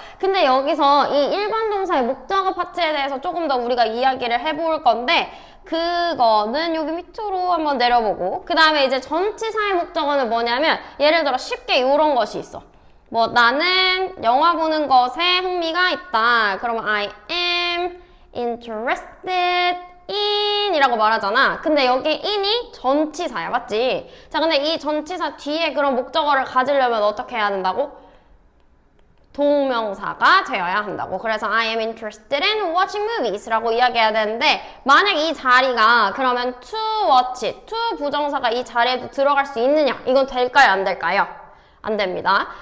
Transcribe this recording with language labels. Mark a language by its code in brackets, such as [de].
[ko] 근데 여기서 이 일반 동사의 목적어 파트에 대해서 조금 더 우리가 이야기를 해볼 건데 그거는 여기 밑으로 한번 내려보고 그 다음에 이제 전치사의 목적어는 뭐냐면 예를 들어 쉽게 이런 것이 있어. 뭐 나는 영화 보는 것에 흥미가 있다. 그러면 [en] I am interested in [ko] 이라고 말하잖아. 근데 여기 in이 전치사야, 맞지? 자, 근데 이 전치사 뒤에 그런 목적어를 가지려면 어떻게 해야 된다고? 동명사가 되어야 한다고. 그래서 [en] I am interested in watching movies [ko] 라고 이야기해야 되는데 만약 이 자리가 그러면 [en] to watch, [ko] to 부정사가 이 자리에도 들어갈 수 있느냐? 이건 될까요? 안 될까요? 안 됩니다.